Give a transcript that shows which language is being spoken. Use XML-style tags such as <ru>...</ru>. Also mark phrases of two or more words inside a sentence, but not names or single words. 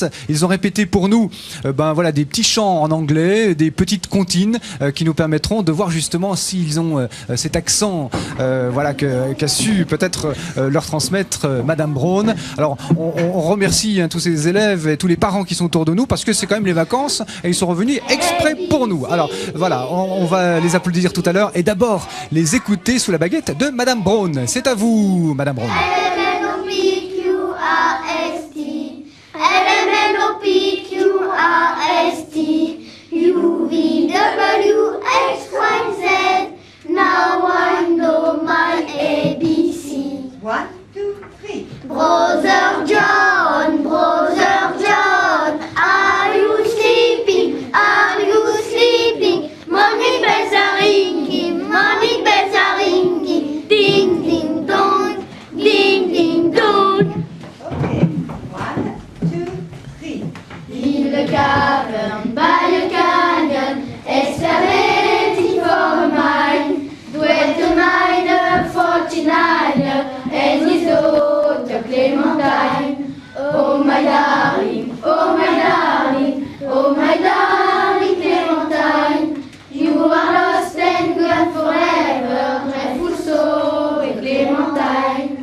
<fr>Ils ont répété pour nous des petits chants en anglais, des petites comptines qui nous permettront de voir justement s'ils ont cet accent qu'a su peut-être leur transmettre Madame Braun. Alors on remercie tous ces élèves et tous les parents qui sont autour de nous, parce que c'est quand même les vacances. Et ils sont revenus exprès pour nous. Alors voilà, on va les applaudir tout à l'heure et d'abord les écouter sous la baguette de Madame Braun. C'est à vous, Madame Braun.</fr> <en>One, two, three. Brother John, are you sleeping? Are you sleeping? Morning bells are ringing, ding ding dong, ding ding dong. Okay, 1, 2, 3. In the cavern by a canyon, excavating for a mine, dwelt a miner 49er and his daughter Clementine. Oh my darling, oh my darling, oh my darling Clementine, you are lost and gone forever, dreadful soul, Clementine.</en>